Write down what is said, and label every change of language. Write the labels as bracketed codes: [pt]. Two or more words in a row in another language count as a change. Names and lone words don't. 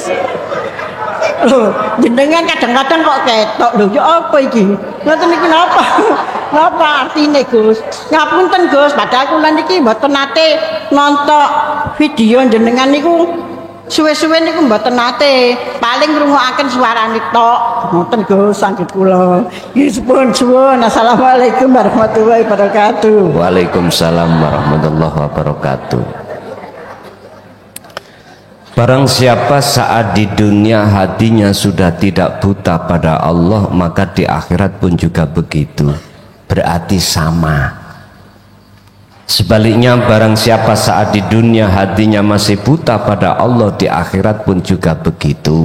[jv] Lho jenengan kadang-kadang kok ketok lho ya apa iki ngoten niku napa napa artine Gus? Ngapunten Gus, padahal kula niki mboten nate nonton video jenengan niku suwe-suwe niku mboten nate, paling ngrungokaken suarane tok. Ngoten Gus sanget kula. Nggih suwun. [ar] السلام عليكم ورحمة الله وبركاته. وعليكم السلام ورحمة الله وبركاته. [id] Barang siapa saat di dunia hatinya sudah tidak buta pada Allah, maka di akhirat pun juga begitu. Berarti sama. Sebaliknya, barang siapa saat di dunia hatinya masih buta pada Allah, di akhirat pun juga begitu.